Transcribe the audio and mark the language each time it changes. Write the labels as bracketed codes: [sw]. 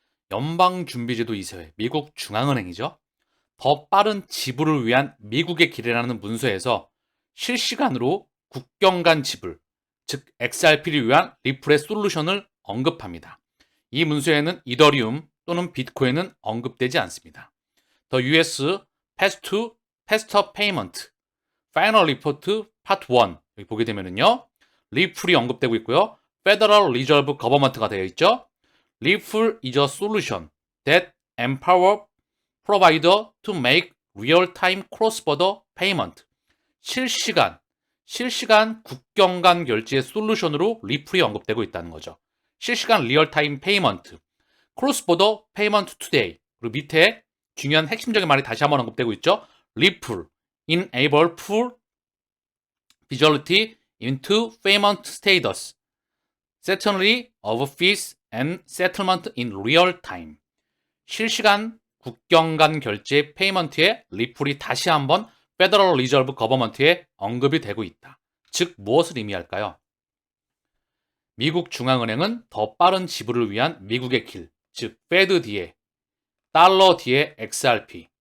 [ko] 연방준비제도 이사회, 미국 중앙은행이죠. 더 빠른 지불을 위한 미국의 길이라는 문서에서 실시간으로 국경 간 지불, 즉 XRP를 위한 리플의 솔루션을 언급합니다. 이 문서에는 이더리움 또는 비트코인은 언급되지 않습니다. [en] The US Faster Payment Final Report Part 1 [ko] 여기 보게 되면은요, 리플이 언급되고 있고요. Federal Reserve Government가 되어 있죠. [en] 리플 is a solution that empower provider to make real-time cross-border payment. [ko] 실시간 국경 간 결제의 솔루션으로 리플이 언급되고 있다는 거죠. 실시간 리얼타임 페이먼트, 크로스보더 페이먼트 투데이. 그리고 밑에 중요한 핵심적인 말이 다시 한번 언급되고 있죠. [en] 리플 enable full visibility into payment status, certainly of fees and settlement in real time. [ko] 실시간 국경 간 결제 페이먼트에 리플이 다시 한번 페더럴 리저브 거버먼트에 언급이 되고 있다. 즉 무엇을 의미할까요? 미국 중앙은행은 더 빠른 지불을 위한 미국의 길, 즉 페드 뒤에 달러 뒤에 XRP.